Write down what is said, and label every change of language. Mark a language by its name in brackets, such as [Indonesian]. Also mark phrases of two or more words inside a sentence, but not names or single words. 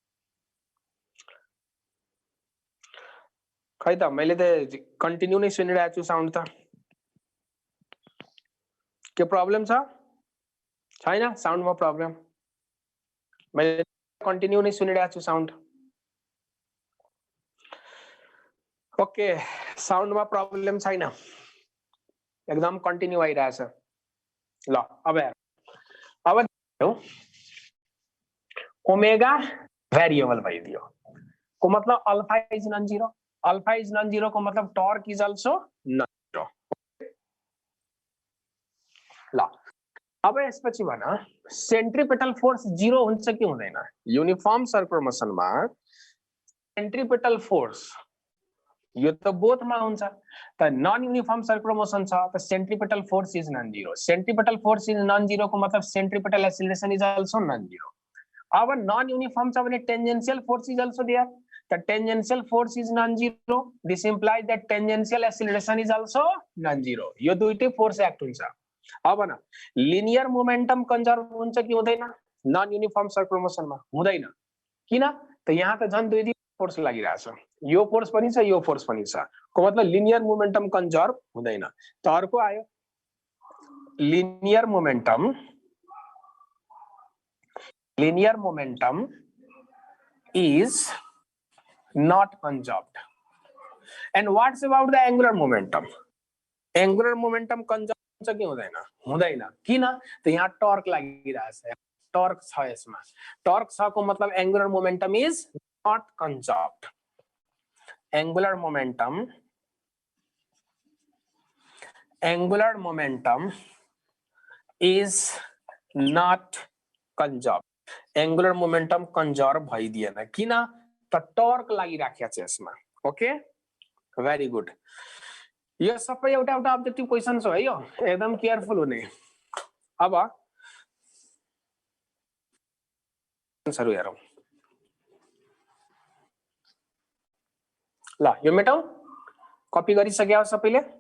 [Nepali] खै त मैले त कन्टिन्यू नै सुनिरहेको छु साउन्ड त के प्रब्लम छ छैन साउन्डमा प्रब्लम मैले कन्टिन्यू नै सुनिरहेको छु [English] sound OK, [Nepali] साउन्डमा प्रब्लम छैन, एकदम कन्टिन्यू आइरहेछ। ल अब हेर, अब [English] omega variable [Nepali] भइदियो को मतलब [English] alpha is non zero, alpha is non zero [Nepali] को मतलब [English] torque is also non zero. [Nepali] ल अब यसपछि भन [English] centripetal force [Nepali] जीरो हुन्छ कि हुँदैन? [English] uniform circular motionमा centripetal force [Nepali] यो त बोथमा हुन्छ, त [English] non uniform circular motion [Nepali] छ त [English] centripetal force is non zero. centripetal force is non zero [Nepali] को मतलब [English] centripetal acceleration is also non zero. अब non uniform [Nepali] छ भने [English] tangential force is also there, the tangential force is non-zero. This implies that tangential acceleration is also non-zero. [Nepali] यो दुईटै फोर्स एक्ट हुन्छ। अब न [English] linear momentum [Nepali] कन्जर्भ हुन्छ कि हुँदैन? नन युनिफर्म सर्कुलर मोसनमा हुँदैन। किन? त यहाँ त झन् दुई फोर्स लागिरहेछ, यो फोर्स पनि छ यो फोर्स पनि छ, को मतलब [English] linear momentum [Nepali] कन्जर्भ हुँदैन। त अर्को आयो [English] linear momentum is not conserved. And what's about the angular momentum? Angular momentum conserved [Nepali] हुन्छ कि हुँदैन? हुँदैन। किन? त यहाँ टर्क लागिरहेछ, टर्क छ यसमा, टर्क छ को मतलब [English] angular momentum is not conserved. angular momentum is not conserved. angular momentum conserve [Nepali] भइदिएन, किन? त टर्क लागिराखेको छ यसमा। [English] OK, very good. [Nepali] यो सबै एउटा एउटा [English] objective question [Nepali] हो है, यो एकदम केयरफुल हुने। अब आन्सरहरु हेरौं। ल यो मेटौं, कपी गरिसक्या हो सबैले?